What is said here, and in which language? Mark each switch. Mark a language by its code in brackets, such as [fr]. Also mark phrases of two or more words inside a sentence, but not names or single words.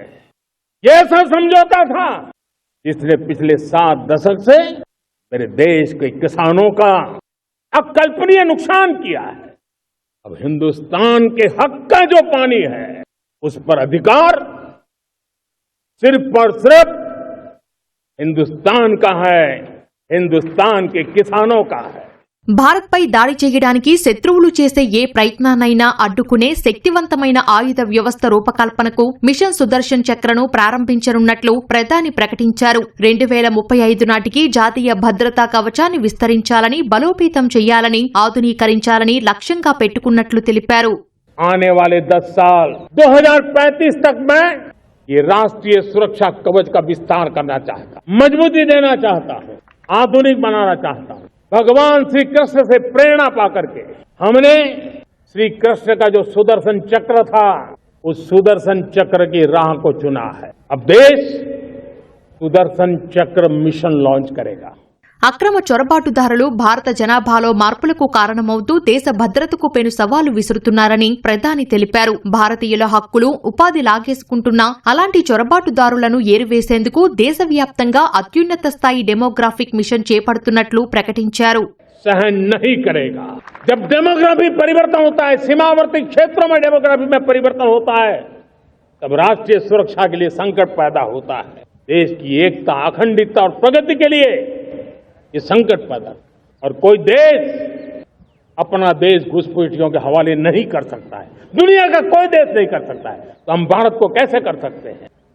[hi] ये ऐसा समझौता था जिसने पिछले 7 दशक से मेरे देश के किसानों का अकल्पनीय नुकसान किया है। अब हिंदुस्तान के हक का जो पानी है उस पर अधिकार सिर्फ और सिर्फ हिंदुस्तान का है, हिंदुस्तान के किसानों का है। [te] భారత్పై దాడి చేయడానికి శత్రువులు చేసే ఏ ప్రయత్నాన్నైనా అడ్డుకునే శక్తివంతమైన ఆయుధ వ్యవస్థ రూపకల్పనకు మిషన్ సుదర్శన్ చక్రను ప్రారంభించనున్నట్లు ప్రధాని ప్రకటించారు. 2035 నాటికి జాతీయ భద్రతా కవచాన్ని విస్తరించాలని, బలోపేతం చేయాలని, ఆధునీకరించాలని లక్ష్యంగా పెట్టుకున్నట్లు తెలిపారు. [hi] आने वाले 10 साल 2035 तक मैं ये राष्ट्रीय सुरक्षा कवच का विस्तार करना चाहता हूं, मजबूती देना चाहता हूं, आधुनिक बनाना चाहता हूं। भगवान श्री कृष्ण से प्रेरणा पाकर के हमने श्री कृष्ण का जो सुदर्शन चक्र था उस सुदर्शन चक्र की राह को चुना है। अब देश सुदर्शन चक्र मिशन लॉन्च करेगा। [te] అక్రమ చొరబాటుదారులు భారత జనాభాలో మార్పులకు కారణమవుతూ దేశ భద్రతకు పెను సవాలు విసురుతున్నారని ప్రధాని తెలిపారు. భారతీయుల హక్కులు, ఉపాధి లాగేసుకుంటున్న అలాంటి చొరబాటుదారులను ఏరివేసేందుకు దేశవ్యాప్తంగా అత్యున్నత స్థాయి [en] demographic mission [te] చేపడుతున్నట్లు ప్రకటించారు. [hi] सहन नहीं करेगा। जब डेमोग्राफी परिवर्तन होता है, सीमावर्ती क्षेत्रों में डेमोग्राफी में परिवर्तन होता है, तब राष्ट्रीय सुरक्षा के लिए संकट पैदा होता है। देश की एकता, अखंडता और प्रगति के लिए ये संकट पैदा, और कोई देश अपना देश घुसपैठियों के हवाले नहीं कर सकता है, दुनिया का कोई देश नहीं कर सकता है, तो हम भारत को कैसे कर सकते हैं।